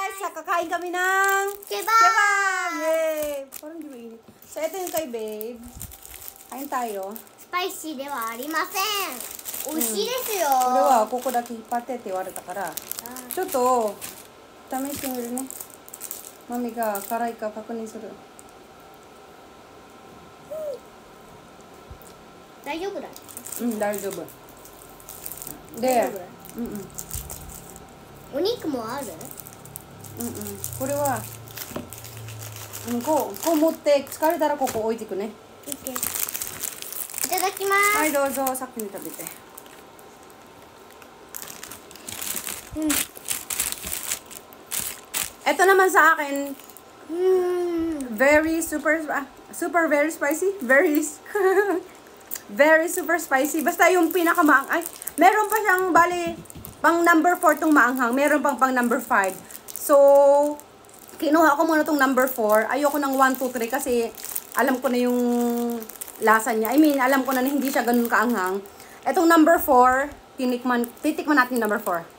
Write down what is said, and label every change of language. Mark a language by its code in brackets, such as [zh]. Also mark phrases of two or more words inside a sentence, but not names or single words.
[tl] kakain kami ng kebab! Yay! Parang di mainit. So, ito yung kay babe. Kain tayo. [ja] Spicy ではありません。美味しいですよ。これはここだけ引っ張ってって言われたから、ちょっと試してみるね。マミが辛いか確認する。大丈夫だ。うん、大丈夫。で、お肉もある？これは、こう持って疲れたらここ置いていくね。いただきます。はい、どうぞ、先に食べて。 [tl] Ito naman sa akin, [en] very super very spicy, very super spicy. [tl] Basta yung pinakamaang, ay, meron pa siyang bali pang number 4 tong maanghang, meron pang number 5. So, kinuha ko muna tong number 4. Ayoko ng 1, 2, 3 kasi alam ko na yung lasa niya. [en] I mean, [tl] alam ko na hindi siya ganun kaanghang. Etong number 4, titikman natin yung number 4.